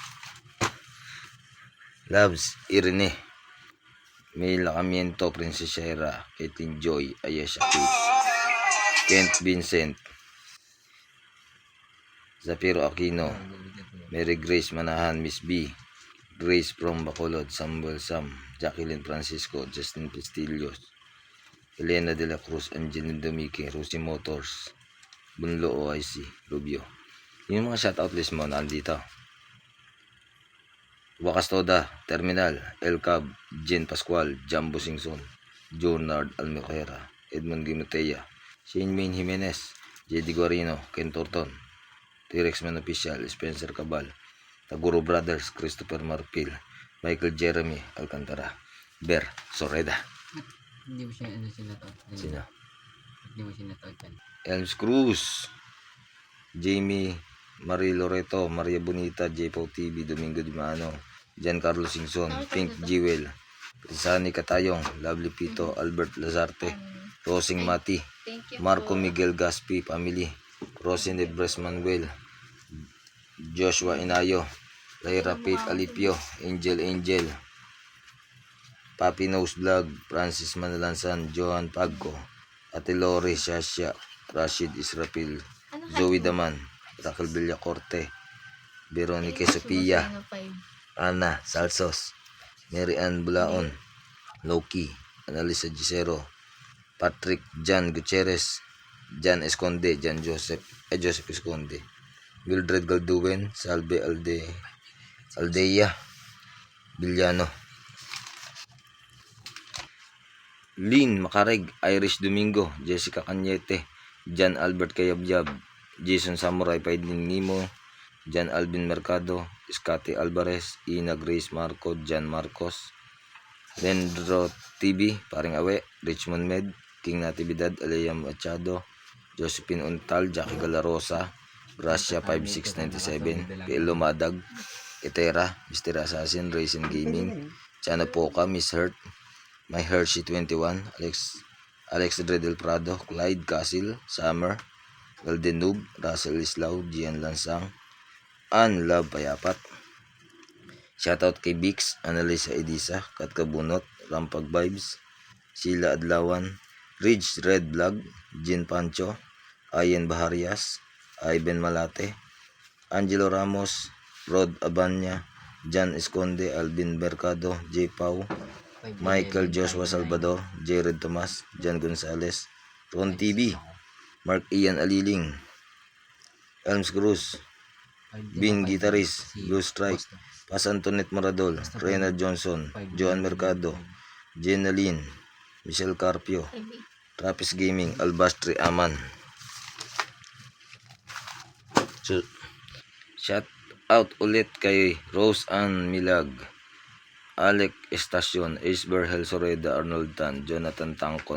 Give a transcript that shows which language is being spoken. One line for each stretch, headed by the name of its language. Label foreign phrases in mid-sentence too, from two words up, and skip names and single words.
Filipino: Loves, Irene, May Lacamiento, Princess Shera, Caitlin Joy, Ayesha Kids, Kent Vincent, Zafiro Aquino, Mary Grace Manahan, Miss B, Grace from Bacolod, Samuel Sam, Jacqueline Francisco, Justin Pistillos, Elena de la Cruz, Angelina Domique, Rosie Motors, Bunlo OIC, Rubio. Yung mga
English: shoutout list
Filipino: mo nandito. Wakastoda, Terminal, El Cab, Jen Pascual, Jambo Singson, Jonard Almocera, Edmond Gimotea, Shane Main Jimenez, J.D. Guarino, Ken Torton, T-Rex Man Official, Spencer Cabal, Taguro Brothers, Christopher Marpil, Michael Jeremy Alcantara, Ber Soreda. Hindi mo siya sinatawag. Sino? Hindi mo sinatawag. Elms Cruz, Jamie Marie Loreto, Maria Bonita, J-Pau TV, Domingo Dimano, Giancarlo Singson, Pink Jewel, Sani Katayong, Lovely Pito, Albert Lazarte, Rosing Mati, Marco Miguel Gaspi Family, Rosin de Bres Manuel, Joshua Inayo, Lyra Pate Alipio, Angel, Papi Nose Vlog, Francis Manalansan, Johan Pagco, Ate Lori, Shasha, Rashid Israfil, Zoe Daman, Raquel Villacorte, Veronica Sofia, Ana Salsos, Mary Ann Bulaon, Loki, Analisa Gisero, Patrick Jan Gutierrez, Jan Esconde, Joseph Esconde, Mildred Galduwen, Salve Aldea, Villano, Lynn Macareg, Irish Domingo, Jessica Cañete, Jan Albert Kayabyab, Jason Samurai, Paiding Nimo, Jan Alvin Mercado, Scotty Alvarez, Ina Grace Marco, Jan Marcos, Lendro TV, Paring Awe, Richmond Med, King Natividad, Alea Machado, Josephine Untal, Jackie Galarosa, Gracia 5697, Pelo Madag, Etera, Mr. Assassin, Racing Gaming, Chana Poca, Miss Hurt, My Hershey 21, Alex Dredel Prado, Clyde Castle, Summer, Golden Noob, Russell Islao, Gian Lansang, Ann Love Payapat. Shoutout kay Bix, Annalisa Edisa, Kat Kabunot, Rampag Vibes, Sheila Adlawan, Ridge Red Vlog, Jin Pancho, Ayen Baharias, Ivan Malate, Angelo Ramos, Rod Abanya, Jan Esconde, Alvin Mercado, J. Pau, Michael Joshua Salvador, Jared Tomas, Jan Gonzalez, Ron TV, Mark Ian Aliling, Elms Cruz, Bin Guitarist, Blue Strike, Pas Antoinette Maradol, Rena Johnson, Joan Mercado, Jenaline, Michelle Carpio, Trappist Gaming, Albastri Aman. So,
English: shout out
Filipino: ulit kay Rose Ann Milag, Alec Estacion, Ace Berhel Soreda, Arnold Tan, Jonathan Tangco,